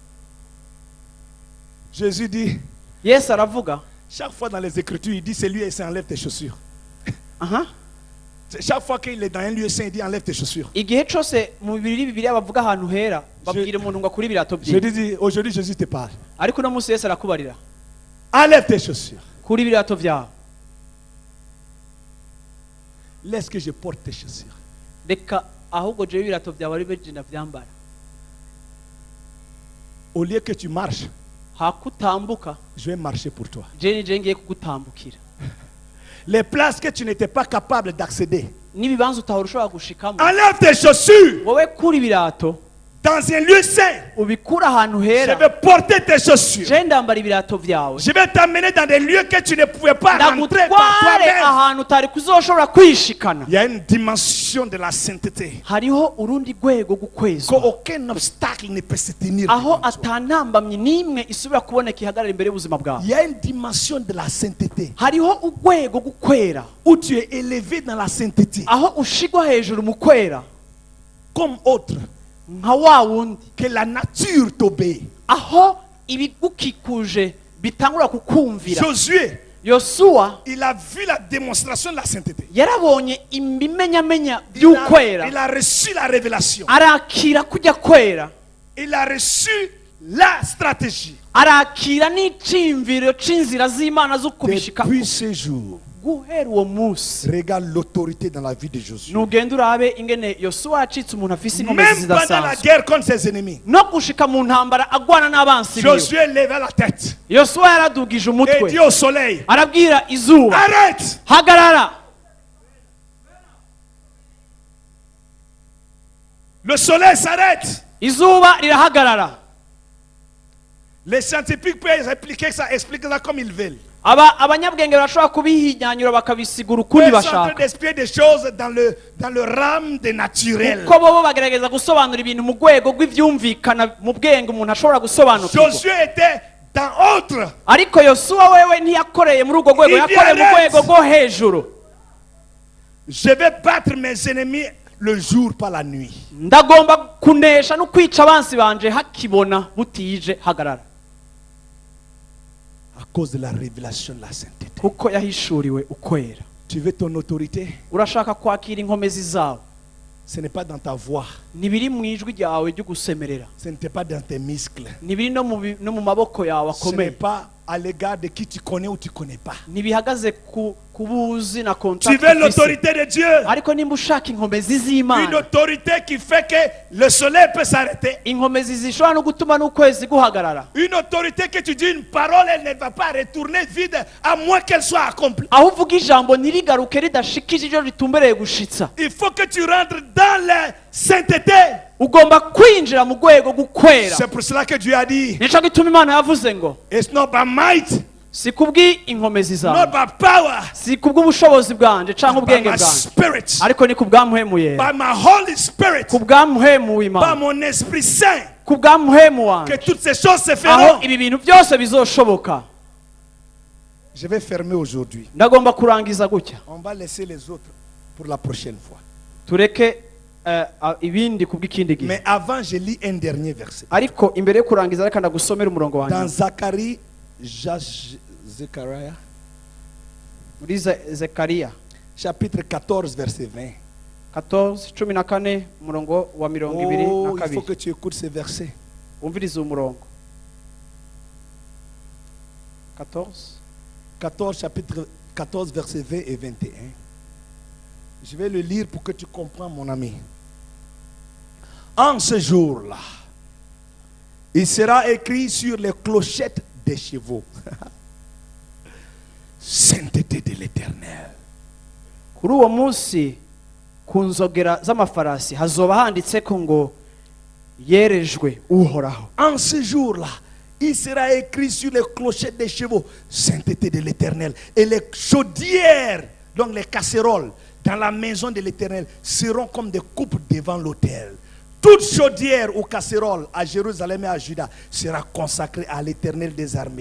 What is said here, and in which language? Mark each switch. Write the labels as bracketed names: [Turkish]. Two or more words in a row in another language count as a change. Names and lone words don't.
[French] Jésus dit, [Rundi] Yesu aravuga [French] chaque fois dans les Écritures, il dit c'est lui et il enlève tes chaussures. aha Chaque fois qu'il est dans un lieu saint, il dit enlève tes chaussures. [Kinyarwanda] igihe cyose mu Bibiliya bavuga ahantu hera babwira umuntu ngo akure ibirato [French] Je [Rundi] bye. [French] dis, aujourd'hui Jésus te parle. [Rundi] ariko uno munsi Yesu arakubarira [French] Enlève tes chaussures. [Rundi] kuri ibirato byawe. [French] Laisse que je porte tes chaussures. [Rundi] reka ahubwo jewe ibirato byawe ari byo ndavyambara. [French] Au lieu que tu marches, [Rundi] hakutambuka [French] je vais marcher pour toi. [Rundi] je ngiye kugutambukira. [French] Les places que tu n'étais pas capable d'accéder, [Rundi] n'ibibanza utahora ushobora gushikamo [French] Enlève tes chaussures [Rundi] wowe kura ibirato [French] dans un lieu saint. [Rundi] ubikura ahantu [French] Je [Rundi] hera [French] vais porter tes chaussures. [Rundi] je ndambara ibirato vyawe [French] Je vais t'amener dans des lieux que tu ne pouvais pas rentrer par [Rundi] ndagutware [French] toi-même. [Rundi] ahantu utari kuzoshobora kwishikana. [French] Il y a une dimension de la sainteté [Rundi] hariho urundi rwego gukwezwa [French] qu'aucun obstacle ne peut se tenir [Rundi] aho [French] devant toi. [Rundi] atantambamye n'imwe isubira kuboneka ihagarara imbere y'ubuzima bwawe. [French] Il y a une dimension de la sainteté [Rundi] hariho urwego gukwera [French] où tu es élevé dans la sainteté [Rundi] aho ushigwa hejuru mu kwera [French] comme autre, [Rundi] nka wa wundi [French] que la nature t'obéit. [Rundi] aho ibigukikuje bitangura kukumvira. [French] Josué, [Rundi] yosuwa [French] il a vu la démonstration de la sainteté. [Rundi] yarabonye ibimenyamenya [French] Il [Rundi] by'ukwera [French] a reçu la révélation. [Rundi] arakira kujya kwera [French] Il a reçu la stratégie. [Rundi] arakira n'iciyumviro c'inzira z'Imana zo kubishika. [French] Depuis ce jour, [Rundi] guhera uwo munsi [French] regarde l'autorité dans la vie de Josué. [Rundi] nugenda urabe ingene yosuwa yacitse umuntu afise inkomezi [French] Même pendant la [Rundi] zidasanzwe [French] guerre contre ses ennemis, [Rundi] no gushika mu ntambara agwana n'abansi biwe. [French] Josué leva la tête [Rundi] yosuwa yaradugije [French] et [Rundi] umutwe [French] dit au soleil, [Rundi] arabwira izuba [French] arrête! [Rundi] hagarara. [French] Le soleil s'arrête. [Rundi] izuba rirahagarara. [French] Les scientifiques peuvent expliquer ça comme ils veulent. [Rundi] abanyabwenge barashobora kubihinyanyura bakabisigura ukundi [French] Ils sont en train [Rundi] bashaka [French] d'expliquer des choses dans le rame des naturels. [Rundi] kuko bobo bagerageza gusobanura ibintu mu rwego rw'ivyumvikana mu bwenge umuntu ashobora gusobanukirwa. [French] Josué était dans autre. [Rundi] ariko yosuwa wewe ntiyakoreye muri urwo rwego, yakoreye mu rwego rwo hejuru. [French] Je vais battre mes ennemis le jour par la nuit. [Rundi] ndagomba kunesha no kwica abansi banje hakibona butije hagarara. [French] À cause de la révélation de la sainteté. [Rundi] kuko yahishuriwe ukwera. [French] Tu veux ton autorité? [Rundi] urashaka kwakira inkomezi zawe, [French] Ce n'est pas dans ta voix. [Rundi] ntibiri mu ijwi ryawe ryo gusemerera, [French] Ce n'était pas dans tes muscles. [Rundi] ntibiri no mu maboko yawe [French] Ce n'est [Rundi] akomeye, [French] pas à l'égard de qui tu connais ou tu ne connais pas. [Rundi] ntibihagaze ku buzi na [French] Tu [Rundi] contact [French] veux [Rundi] ufise. [French] l'autorité de Dieu. [Rundi] ariko nimba ushaka inkomezi [French] Une [Rundi] z'Imana, [French] autorité qui fait que le soleil peut s'arrêter. [Rundi] inkomezi zishobora no gutuma n'ukwezi guhagarara, [French] Une autorité que tu dis une parole, elle ne va pas retourner vide à moins qu'elle soit accomplie. [Rundi] aho uvuga ijambo ntirigaruke ridashikije ivyo ritumbereye gushitsa. [French] Il faut que tu rentres dans la sainteté. [Rundi] ugomba kwinjira mu rwego gukwera. [French] C'est pour cela que Dieu a dit, [Rundi] nico gituma Imana yavuze ngo [English] it's not by might, [Rundi] si kubw'inkomezi [English] not [Rundi] zawe, [English] by power, [Rundi] si kubw'ubushobozi bwanje canke [English] by [Rundi] ubwenge [English] my [Rundi] bwanje, [English] spirit, [Rundi] ariko ni kubw'amuhemu yera, [English] by my Holy Spirit, [Rundi] ku bw'amuhemu [English] by [Rundi] w'Imana, [French] mon Esprit Saint, [Rundi] ku bw'amuhemu [French] que [Rundi] wanje, [French] toutes ces choses se [Rundi] aho [French] feront. [Rundi] ibi bintu byose bizoshoboka. [French] Je vais fermer aujourd'hui. [Rundi] ndagomba kurangiza gutya, [French] On va laisser les autres pour la prochaine fois. [Rundi] tureke ibindi kubw'ikindi gihe. [French] Mais avant, je lis un dernier verset. [Rundi] ariko imbere yo kurangiza reka ndagusomera umurongo [French] Dans [Rundi] wanjye [French] Zacharie, Zechariah, [Rundi] muri Zekariya [French] chapitre 14, verset 20. [Rundi] 14:14 umurongo wa 22 Oh, na [French] il faut [Rundi] kabiri. [French] que tu écoutes ce verset. [Rundi] umvirize umurongo 14. [French] 14, chapitre 14, verset 20 et 21. Je vais le lire pour que tu comprennes, mon ami. En ce jour-là, il sera écrit sur les clochettes des chevaux. Sainteté de l'Éternel. kuri uwo munsi ku nzogera z'amafarasi hazoba handitseko ngo yerejwe uhoraho. En ce jour-là, il sera écrit sur les clochettes des chevaux, sainteté de l'Éternel. Et les chaudières, donc les casseroles, dans la maison de l'Éternel, seront comme des coupes devant l'autel. Toute chaudière ou casserole à Jérusalem et à Juda sera consacrée à l'Éternel des armées.